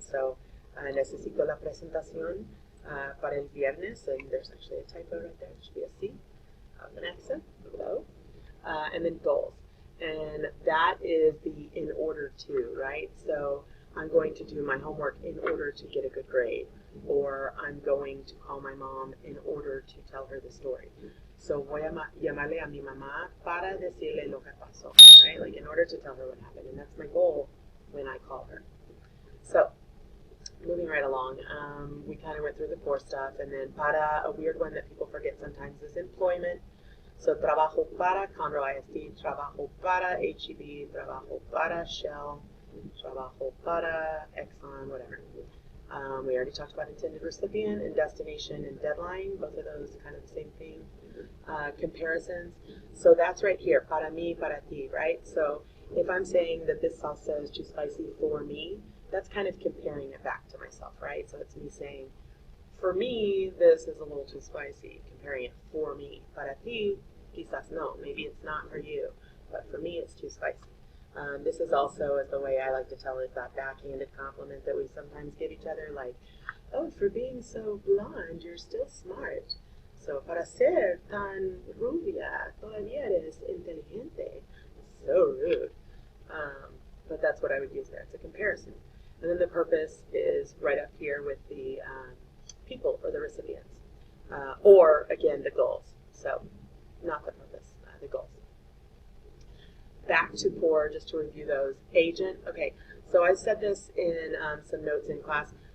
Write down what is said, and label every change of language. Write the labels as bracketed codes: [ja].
[en] So [es] necesito la presentación para el viernes, [en] and there's actually a typo right there. It should be a C, an accent, below. And then goals. And that is the in order to, right? So I'm going to do my homework in order to get a good grade, or I'm going to call my mom in order to tell her the story. [es] So voy a llamarle a mi mamá para decirle lo que pasó, right? [en] Like in order to tell her what happened, and that's my goal when I call her. So moving right along, we kind of went through the core stuff, and then para, a weird one that people forget sometimes, is employment. [es] So trabajo para, Conroe ISD, trabajo para HEB, trabajo para Shell, trabajo para Exxon, whatever. [en] We already talked about intended recipient and destination and deadline, both of those kind of the same thing. Comparisons. So that's right here, [es] para mí, para ti, [en] right? So if I'm saying that this salsa is too spicy for me, that's kind of comparing it back to myself, right? So it's me saying, for me, this is a little too spicy, comparing it for me. [es] Para ti, quizás no, [en] maybe it's not for you, but for me it's too spicy. This is also the way I like to tell it, that backhanded compliment that we sometimes give each other, like, oh, for being so blonde, you're still smart. [es] So, para ser tan rubia, todavía eres inteligente. [en] So rude. But that's what I would use there. It's a comparison. And then the purpose is right up here with the people or the recipients. Or, again, the goals. So, not the purpose, the goals. Back to por, just to review those. Agent, okay, so I said this in some notes in class.